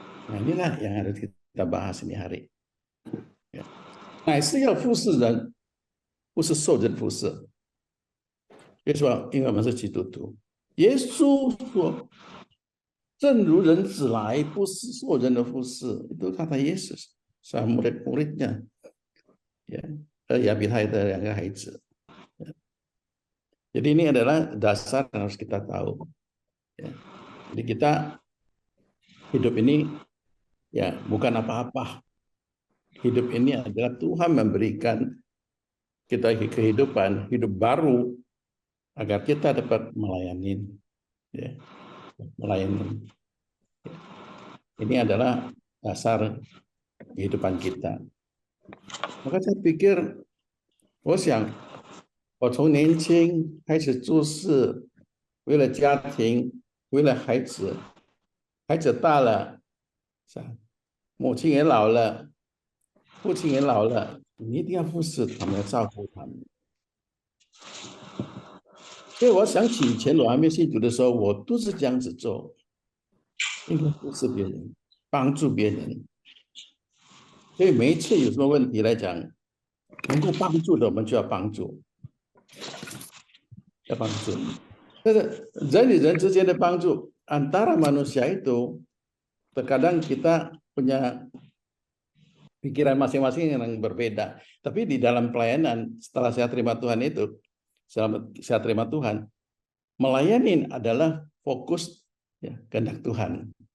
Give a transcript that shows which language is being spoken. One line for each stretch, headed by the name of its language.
Indonesian: Nah, inilah yang harus kita bahas ini hari. Ya.
Chinese: 乃是要服侍人，不是受人服侍。为什么？因为我们是基督徒。耶稣说：“正如人子来，不是受人的服侍。”
Indonesian: Itu kata Yesus sama murid-muridnya. Ya, Yabitai yang Haizi. Jadi ini adalah dasar yang harus kita tahu. Ya. Jadi kita hidup ini ya bukan apa-apa. Hidup ini adalah Tuhan memberikan kita kehidupan, hidup baru agar kita dapat melayani. Ya, melayani. Ini adalah dasar kehidupan kita. Maka saya pikir,
Chinese: 我想我从年轻开始做事，为了家庭，为了孩子，孩子大了，母亲也老了，父亲也老了，你一定要服侍他们，照顾他们。所以我想起以前我还没信主的时候，我都是这样子做，应该服侍别人，帮助别人。所以每一次有什么问题来讲，能够帮助的我们就要帮助，要帮助。但是人与人之间的帮助
Indonesian: antara manusia itu terkadang kita punya pikiran masing-masing yang berbeda. Tapi di dalam pelayanan setelah saya terima Tuhan itu, saya terima Tuhan, melayani adalah fokus ya, kehendak Tuhan.